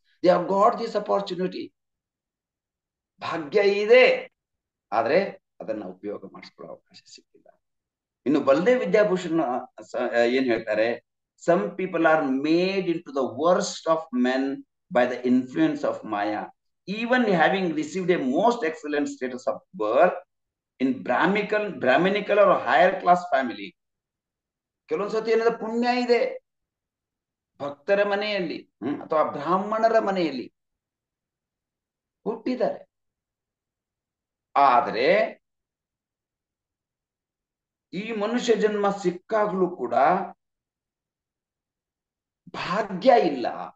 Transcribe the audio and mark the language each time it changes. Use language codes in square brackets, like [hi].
[en] They have got this opportunity. [kn] ಭಾಗ್ಯ ಇದೆ, ಆದ್ರೆ ಅದನ್ನ ಉಪಯೋಗ ಮಾಡಿಸ್ಕೊಳ್ಳೋ ಅವಕಾಶ ಸಿಕ್ಕಿಲ್ಲ. ಇನ್ನು ಬಲದೇವ್ ವಿದ್ಯಾಭೂಷಣ್ ಏನ್ ಹೇಳ್ತಾರೆ, [en] Some people are made into the worst of men by the influence of Maya, even having received a most excellent status of birth in Brahminical or higher class family. [kn] ಕೆಲವೊಂದ್ಸತಿ ಏನದ ಪುಣ್ಯ ಇದೆ ಭಕ್ತರ ಮನೆಯಲ್ಲಿ ಅಥವಾ ಬ್ರಾಹ್ಮಣರ ಮನೆಯಲ್ಲಿ ಹುಟ್ಟಿದ್ದಾರೆ, ಆದ್ರೆ ಈ ಮನುಷ್ಯ ಜನ್ಮ ಸಿಕ್ಕಾಗ್ಲೂ ಕೂಡ ಭಾಗ್ಯ ಇಲ್ಲ.